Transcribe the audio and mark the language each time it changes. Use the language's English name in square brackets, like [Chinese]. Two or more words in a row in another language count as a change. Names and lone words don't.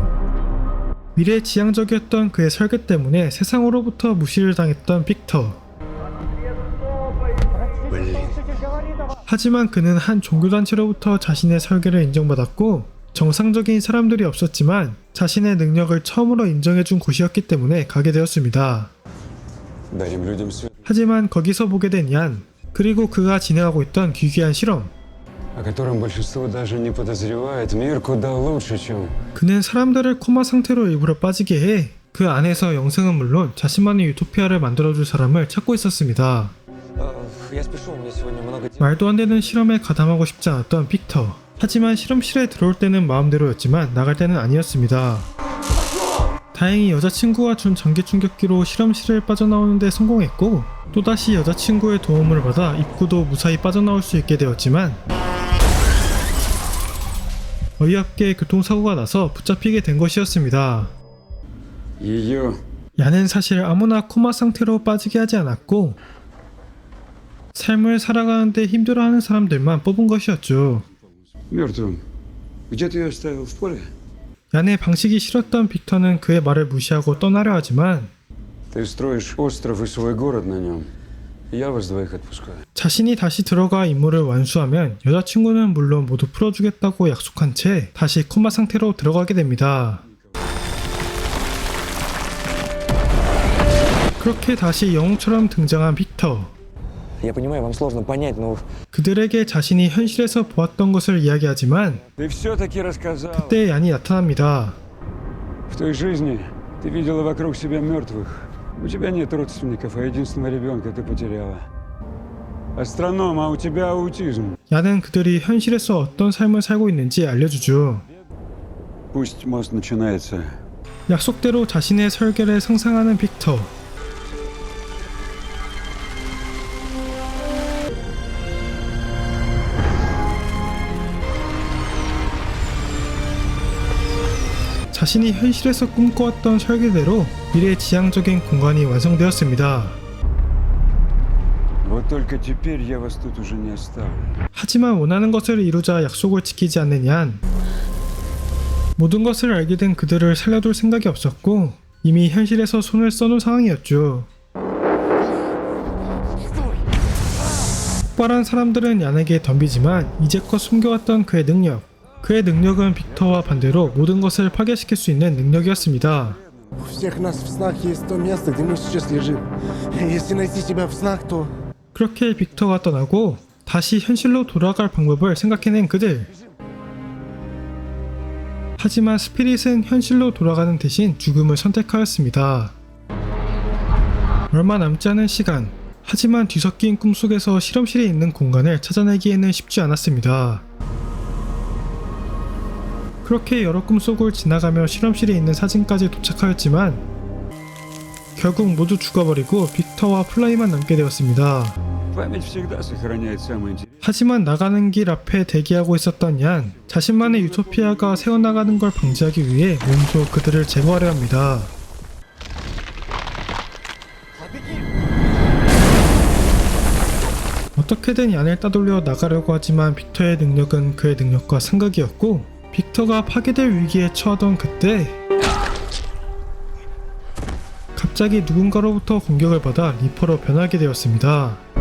[Korean] 미래지향적이었던 그의 설계 때문에 세상으로부터 무시를 당했던 빅터. 하지만 그는 한 종교단체로부터 자신의 설계를 인정받았고 정상적인 사람들이 없었지만 자신의 능력을 처음으로 인정해준 곳이었기 때문에 가게 되었습니다. [Russian] Дарим людям свет. [Korean] 하지만 거기서 보게 된 얀, 그리고 그가 진행하고 있던 기괴한 실험. [Russian] о котором большинство даже не подозревает, мир куда лучше, чем... [Korean] 그는 사람들을 코마 상태로 일부러 빠지게 해 그 안에서 영생은 물론 자신만의 유토피아를 만들어줄 사람을 찾고 있었습니다. [Russian] Я спешу, у меня сегодня много дел. [Korean] 말도 안 되는 실험에 가담하고 싶지 않았던 빅터. 하지만 실험실에 들어올 때는 마음대로였지만 나갈 때는 아니었습니다. 다행히 여자친구가 준 전기 충격기로 실험실을 빠져나오는 데 성공했고 또다시 여자친구의 도움을 받아 입구도 무사히 빠져나올 수 있게 되었지만 어이없게 교통사고가 나서 붙잡히게 된 것이었습니다. [Russian] Ее... [Korean] 야는 사실 아무나 코마 상태로 빠지게 하지 않았고 삶을 살아가는데 힘들어하는 사람들만 뽑은 것이었죠. [Russian] мертвым. Где ты ее оставил? В поле? [Korean] 야의 방식이 싫었던 빅터는 그의 말을 무시하고 떠나려 하지만 [Russian] Ты строишь остров и свой город на нем. Я вас двоих отпускаю. [Korean] 자신이 다시 들어가 임무를 완수하면 여자친구는 물론 모두 풀어주겠다고 약속한 채 다시 코마 상태로 들어가게 됩니다. 그렇게 다시 영웅처럼 등장한 빅터. [Russian] Я понимаю, вам сложно понять, но [Korean] 그들에게 자신이 현실에서 보았던 것을 이야기하지만 [Russian] Ты все-таки рассказал. [Korean] 그때 얀이 나타납니다. [Russian] В той жизни ты видела вокруг себя мертвых. У тебя нет родственников, а единственного ребенка ты потеряла. Астроном, а у тебя аутизм. [Korean] 얀은 그들이 현실에서 어떤 삶을 살고 있는지 알려주죠. [Russian] Пусть мост начинается. [Korean] 약속대로 자신의 설계를 상상하는 빅터. 자신이 현실에서 꿈꿔왔던 설계대로 미래지향적인 공간이 완성되었습니다. [Russian] Вот только теперь я вас тут уже не оставлю. [Korean] 하지만 원하는 것을 이루자 약속을 지키지 않는 얀. 모든 것을 알게 된 그들을 살려둘 생각이 없었고 이미 현실에서 손을 써놓은 상황이었죠. 폭발한 사람들은 얀에게 덤비지만 이제껏 숨겨왔던 그의 능력은 빅터와 반대로 모든 것을 파괴시킬 수 있는 능력이었습니다. [Russian] У всех нас в снах есть то место, где мы сейчас лежим. Если найти тебя в снах, то... [Korean] 그렇게 빅터가 떠나고 다시 현실로 돌아갈 방법을 생각해낸 그들. 하지만 스피릿은 현실로 돌아가는 대신 죽음을 선택하였습니다. 얼마 남지 않은 시간. 하지만 뒤섞인 꿈속에서 실험실에 있는 공간을 찾아내기에는 쉽지 않았습니다. 그렇게 여러 꿈속을 지나가며 실험실에 있는 사진까지 도착하였지만 결국 모두 죽어버리고 빅터와 플라이만 남게 되었습니다. [Russian] Память всегда сохраняет самое интересное. [Korean] 하지만 나가는 길 앞에 대기하고 있었던 얀, 자신만의 유토피아가 새어나가는 걸 방지하기 위해 몸소 그들을 제거하려 합니다. 어떻게든 얀을 따돌려 나가려고 하지만 빅터의 능력은 그의 능력과 상극이었고 빅터가 파괴될 위기에 처하던 그때 갑자기 누군가로부터 공격을 받아 리퍼로 변하게 되었습니다.